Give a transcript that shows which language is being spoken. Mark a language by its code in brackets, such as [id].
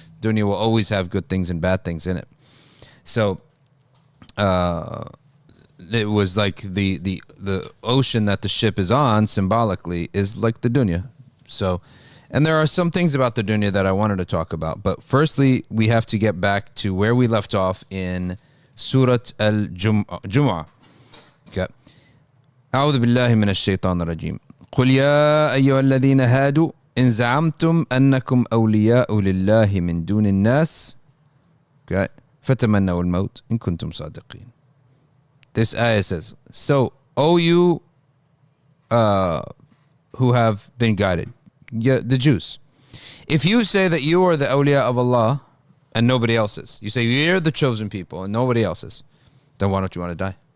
[en] Dunya will always have good things and bad things in it. So, it was like the ocean that the ship is on, symbolically, is like the dunya. So, and there are some things about the dunya that I wanted to talk about. But firstly, we have to get back to where we left off in Surat al Jumu'ah. Okay. [ar] أعوذ بالله من الشيطان الرجيم. قل يا أيها الذين هادوا إن زعمتم أنكم أولياء لله من دون الناس. [en] Okay. [ar] فتمنوا الموت إن كنتم صادقين. [en] This ayah says, so, O you who have been guided, the Jews, if you say that you are the awliya of Allah and nobody else is, you say you're the chosen people and nobody else is, then why don't you want to die?